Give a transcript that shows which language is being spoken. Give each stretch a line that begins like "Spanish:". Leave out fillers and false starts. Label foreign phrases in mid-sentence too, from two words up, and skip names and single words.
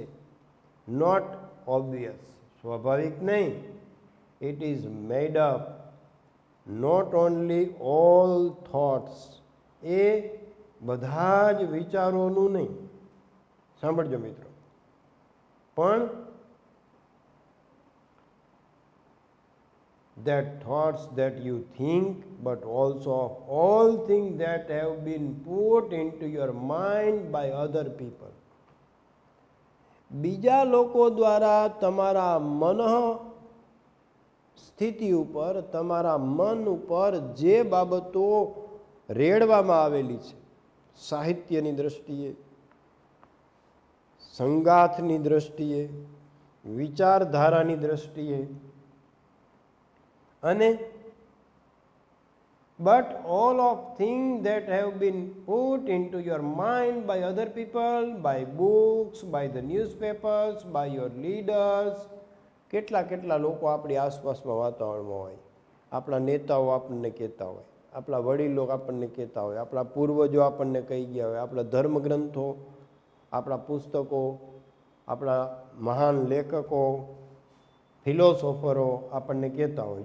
English: not obvious,
Gujarati: સ્વાભાવિક નહીં.
English: it is made up not only all thoughts,
Gujarati: એ બધા જ વિચારોનું નહીં. સાંભળજો મિત્રો, પણ
English: that thoughts that you think, but also of all things that have been put into your mind by other people.
Gujarati: બીજા લોકો દ્વારા તમારા મન સ્થિતિ ઉપર, તમારા મન ઉપર જે બાબતો રેડવામાં આવેલી છે, સાહિત્યની દ્રષ્ટિએ, સંગાથની દ્રષ્ટિએ, વિચારધારાની દ્રષ્ટિએ, અને
English: but all of things that have been put into your mind by other people, by books, by the newspapers, by your leaders.
Gujarati: કેટલા લોકો આપણી આસપાસમાં વાતાવરણમાં હોય. આપણા નેતાઓ આપણને કહેતા હોય, આપણા વડીલો આપણને કહેતા હોય, આપણા પૂર્વજો આપણને કહી ગયા હોય, આપણા ધર્મગ્રંથો, આપણા પુસ્તકો, આપણા મહાન લેખકો, ફિલોસોફરો આપણને કહેતા હોય.